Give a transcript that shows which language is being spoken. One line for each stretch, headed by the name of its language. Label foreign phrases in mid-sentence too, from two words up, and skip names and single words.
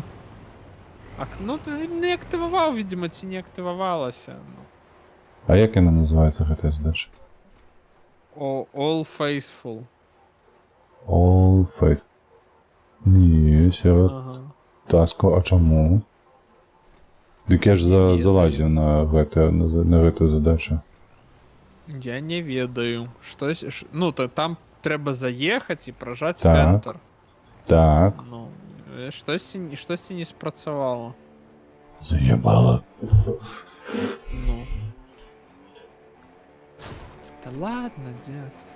Ukrainian: Ну, ти не активував, видимо, чи не активувалася. Ну. А як вона називається,
Belarusian: гэта задача?
English: All Faithful. All Faith.
Ukrainian: Ні, серед Ага. таску, а чому? Так я ж залазив на гэту задачу.
Belarusian: Я не ведаю.
Ukrainian: Ну, то там треба заїхати і прожати Так. Enter. Так. Ну, щось не спрацювало. Заебало. Ну. Та ладно, дід.